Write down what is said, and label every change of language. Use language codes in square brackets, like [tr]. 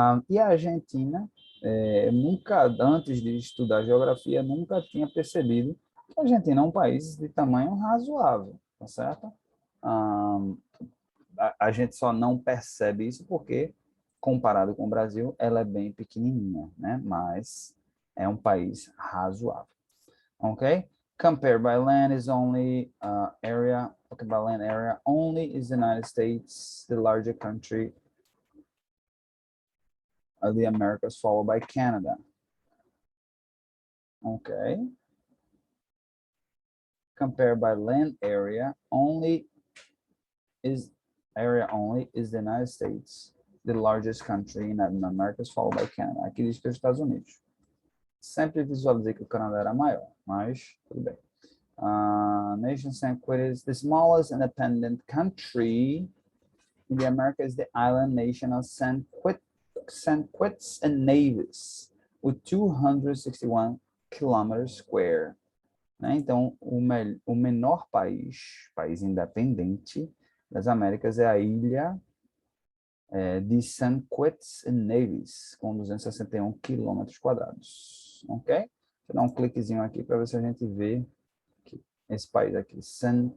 [pt] E a Argentina, nunca, antes de estudar geografia, nunca tinha percebido que a Argentina é um país de tamanho razoável, tá certo? Ah, a gente só não percebe isso porque, comparado com o Brasil, ela é bem pequenininha, né? Mas é um país razoável. Okay? [en] Compare by land is only area. Okay, by land area only is the United States, the larger country of the Americas, followed by Canada. Okay. Compare by land area only is the United States, the largest country in the Americas, followed by Canada. [pt] Aqui diz que é os Estados Unidos. Sempre visualizei que o Canadá era maior, mas tudo bem. [en] Nation St. Kitts, the smallest independent country in the Americas is the island nation of St. Kitts and Nevis, with 261 kilometers square. [pt] Né? Então, o menor país independente das Américas é a ilha de St. Kitts and Nevis, com 261 quilômetros quadrados. Ok? Vou dar um cliquezinho aqui para ver se a gente vê esse país aqui, St.